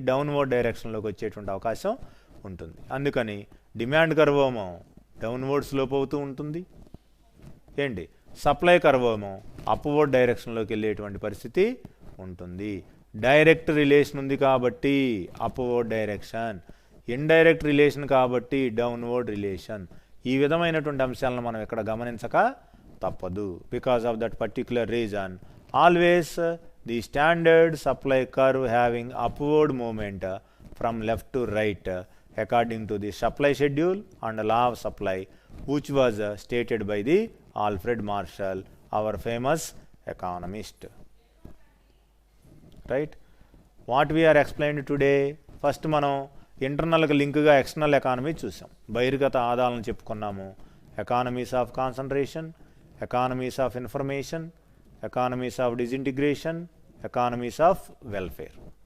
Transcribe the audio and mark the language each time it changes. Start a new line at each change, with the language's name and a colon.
Telugu: Downward డైరెక్షన్లోకి వచ్చేటువంటి అవకాశం ఉంటుంది. అందుకని డిమాండ్ కర్వ్ ఏమో డౌన్వర్డ్ స్లోప్ అవుతూ ఉంటుంది, ఏంటి సప్లై కర్వ్ ఏమో అప్వర్డ్ డైరెక్షన్లోకి వెళ్ళేటువంటి పరిస్థితి ఉంటుంది. డైరెక్ట్ రిలేషన్ ఉంది కాబట్టి అప్వర్డ్ డైరెక్షన్, ఇండైరెక్ట్ రిలేషన్ కాబట్టి డౌన్వర్డ్ రిలేషన్. ఈ విధమైనటువంటి అంశాలను మనం ఇక్కడ గమనించక తప్పదు.
English: Because of that particular reason always the standard supply curve having upward movement from left to right according to the supply schedule and law of supply, which was stated by the Alfred Marshall, our famous economist. Right? What we are explained today, first
Telugu: మనం ఇంటర్నల్కి లింక్గా external economy చూసాం. బహిర్గత ఆదాయాలను చెప్పుకున్నాము. Economies of concentration, economies of information, economies of disintegration, economies of welfare.